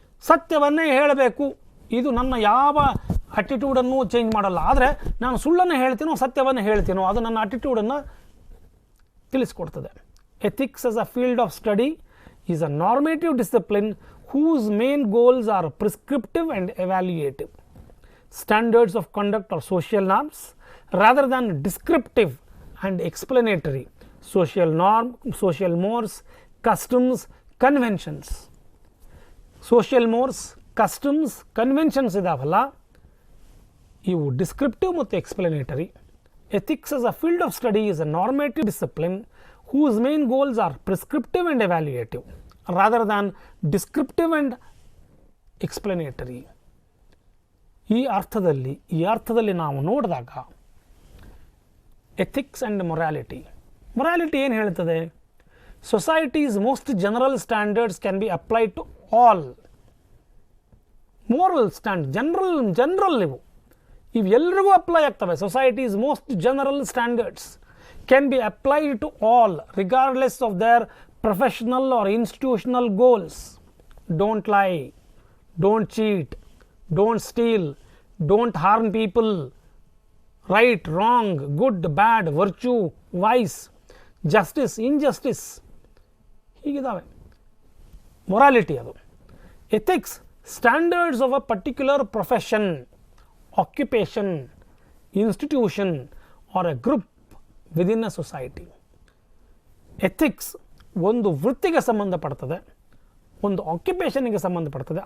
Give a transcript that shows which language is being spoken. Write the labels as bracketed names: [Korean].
[Kannada] ಸತ್ಯವನ್ನೇ ಹೇಳಬೇಕು, ಇದು ನನ್ನ ಯಾವ ಅಟಿಟ್ಯೂಡನ್ನು ಚೇಂಜ್ ಮಾಡಲ್ಲ. ಆದರೆ ನಾನು ಸುಳ್ಳನ್ನು ಹೇಳ್ತೀನೋ ಸತ್ಯವನ್ನು ಹೇಳ್ತೀನೋ ಅದು ನನ್ನ ಅಟಿಟ್ಯೂಡನ್ನು ತಿಳಿಸ್ಕೊಡ್ತದೆ. [English] Ethics as a field of study is a normative discipline whose main goals are prescriptive and evaluative. Standards of conduct are social norms rather than descriptive and explanatory. Social mores, customs, conventions. Social mores, customs, conventions [Kannada] ಇದಾವಲ್ಲ, ಇವು descriptive ಮತ್ತು explanatory. [English] Ethics as a field of study is a normative discipline whose main goals are prescriptive and evaluative rather than descriptive and explanatory. [Kannada] ಈ ಅರ್ಥದಲ್ಲಿ ನಾವು ನೋಡಿದಾಗ ethics and morality ಏನು ಹೇಳ್ತದೆ? [English] Society's most general standards can be applied to all. [Kannada] Moral general ಇವೆಲ್ಲರಿಗೂ apply ಆಗ್ತವೆ. [English] Society's most general standards can be applied to all regardless of their professional or institutional goals. Don't lie, don't cheat, don't steal, don't harm people. Right, wrong, good, bad, virtue, vice, justice, injustice. [Kannada] ಹೀಗಿದ್ದಾವೆ. Morality ಅದು. [English] Ethics standards of a particular profession, occupation, institution or a group within a society. [Kannada] Ethics ಒಂದು ವೃತ್ತಿಗೆ ಸಂಬಂಧಪಡ್ತದೆ, ಒಂದು ಆಕ್ಯುಪೇಷನ್ಗೆ ಸಂಬಂಧಪಡ್ತದೆ.